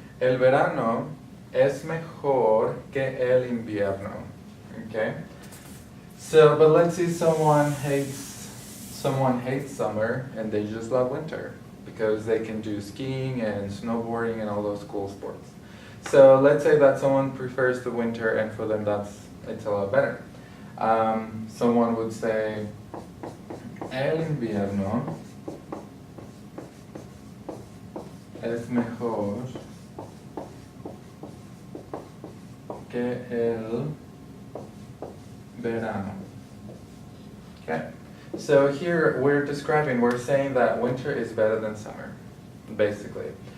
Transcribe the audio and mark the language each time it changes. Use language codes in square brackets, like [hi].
[es] El verano es mejor que el invierno. [en] Okay? So, but let's say someone hates summer and they just love winter because they can do skiing and snowboarding and all those cool sports. So let's say that someone prefers the winter and for them it's a lot better. Someone would say [es] el invierno es mejor que el verano. [en] Okay, so here we're saying that winter is better than summer, basically.